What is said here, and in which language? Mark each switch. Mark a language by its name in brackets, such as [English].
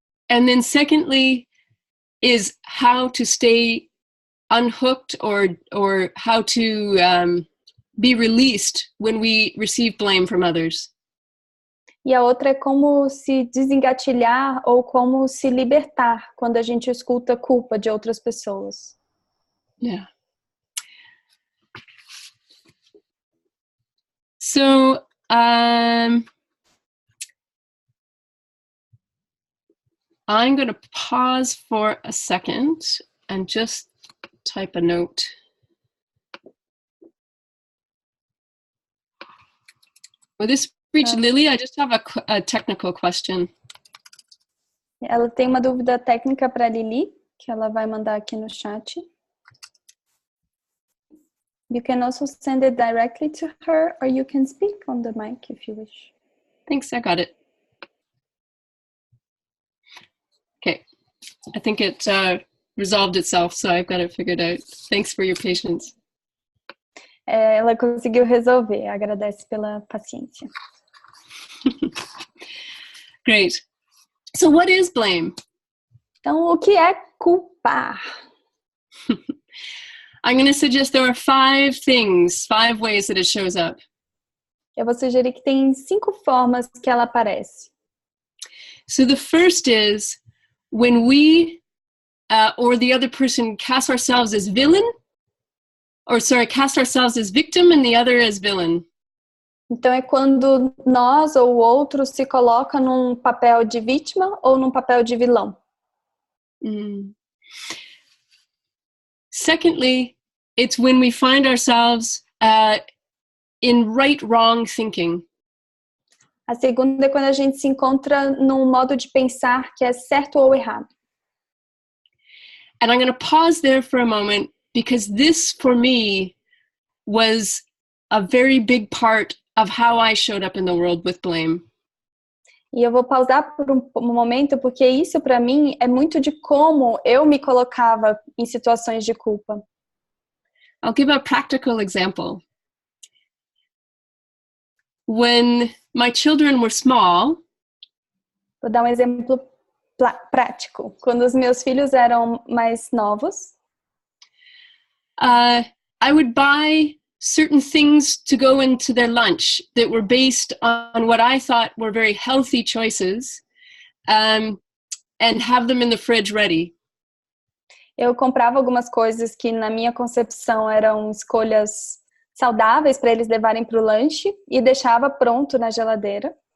[English] And then secondly is how to stay unhooked or how to be released when we receive blame from others. [Portuguese] E a outra é como se desengatilhar ou como se libertar quando a gente escuta culpa de outras pessoas. [English] Yeah. So, I'm going to pause for a second and just type a note. Will this reach Lily? I just have a technical question. [Portuguese] Ela tem uma dúvida técnica para Lili, que ela vai mandar aqui no chat. [English] You can also send it directly to her, or you can speak on the mic if you wish. Thanks, I got it. Okay, I think it resolved itself, so I've got it figured out. Thanks for your patience. [Portuguese] Ela conseguiu resolver, agradece pela paciência. [English] Great. So what is blame? [Portuguese] Então, o que é culpar? [English] I'm going to suggest there are 5 ways that it shows up. [Portuguese] Eu vou sugerir que tem 5 formas que ela aparece. [English] So the first is when we or the other person cast ourselves as villain, cast ourselves as victim and the other as villain. [Portuguese] Então é quando nós ou o outro se coloca num papel de vítima ou num papel de vilão. [English] Secondly, it's when we find ourselves in right-wrong thinking. [Portuguese] A segunda é quando a gente se encontra num modo de pensar que é certo ou errado. [English] And I'm going to pause there for a moment because this, for me, was a very big part of how I showed up in the world with blame. [Portuguese] E eu vou pausar por um momento porque isso para mim é muito de como eu me colocava em situações de culpa. [English] I'll give a practical example. When my children were small, [Portuguese] vou dar um exemplo prático. Quando os meus filhos eram mais novos, [English] I would buy certain things to go into their lunch that were based on what I thought were very healthy choices, and have them in the fridge ready. [Portuguese] Eu comprava algumas coisas que na minha concepção eram escolhas saudáveis para eles levarem para o lanche e deixava pronto na geladeira.